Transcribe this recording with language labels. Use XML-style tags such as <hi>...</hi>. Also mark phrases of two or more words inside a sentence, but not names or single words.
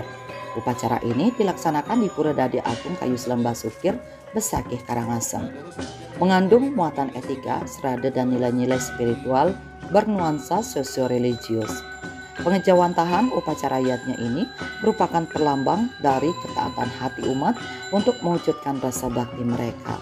<id>Upacara ini dilaksanakan di Pura Dadi Agung Kayu Selembah Sukir, Besakih Karangasem. Mengandung muatan etika, serada dan nilai-nilai spiritual bernuansa sosio-religius. Pengejawantahan upacara yatnya ini merupakan perlambang dari ketaatan hati umat untuk mewujudkan rasa bakti mereka.</id>